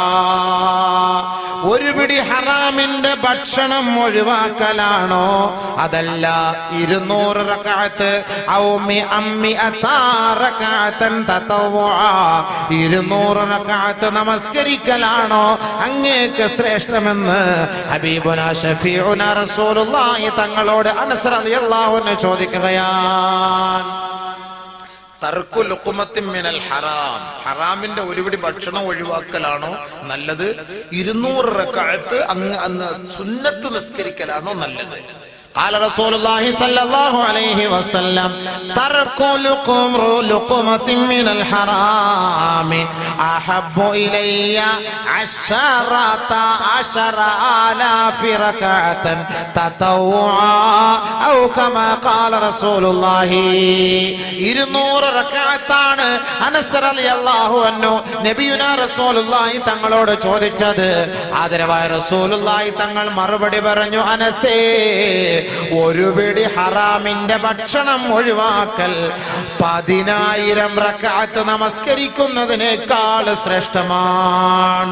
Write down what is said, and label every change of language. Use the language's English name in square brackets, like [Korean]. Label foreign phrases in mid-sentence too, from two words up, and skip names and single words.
[Malayalam] ഒരു പിടി ഹറാമിന്റെ ഭക്ഷണം ഒഴിവാക്കലാണോ, അതല്ല 200 റകഅത്ത് [Arabic] أو مائة ركعة تطوعا, [Malayalam] 200 റകഅത്ത് നമസ്കരിക്കലാണോ അങ്ങേക്ക് ശ്രേഷ്ഠമെന്ന് [Arabic] حبيبنا شفيعنا رسول الله [Malayalam] തങ്ങളോട് അനസ് [Arabic] رضي الله عنه [Malayalam] ചോദിക്കുകയാണ്. [Arabic] ترك لقمة من الحرام, [Malayalam] ഹറാമിന്റെ ഒരുപിടി ഭക്ഷണം ഒഴിവാക്കലാണോ നല്ലത്, 200 റകഅത്ത് അന്ന് സുന്നത്ത് നിസ്കരിക്കലാണോ നല്ലത്? [Arabic] قال رسول الله صلى الله عليه وسلم ترك لقمة من الحرام أحب إلي 10,000 ركعة تطوعا أو كما قال رسول الله. [Malayalam] 200 റകഅത്താണ് അനസ് [Arabic] رضي الله عنه نبينا رسول الله [Malayalam] തങ്ങളോട് ചോദിച്ചത്. ആദരവായ റസൂലുള്ളാഹി തങ്ങൾ മറുപടി പറഞ്ഞു, അനസേ, ഒരു പിടി ഹറാമിന്റെ ഭക്ഷണം ഒഴിവാക്കൽ 10,000 റകഅത്ത് നമസ്കരിക്കുന്നതിനേക്കാൾ ശ്രേഷ്ഠമാണ്.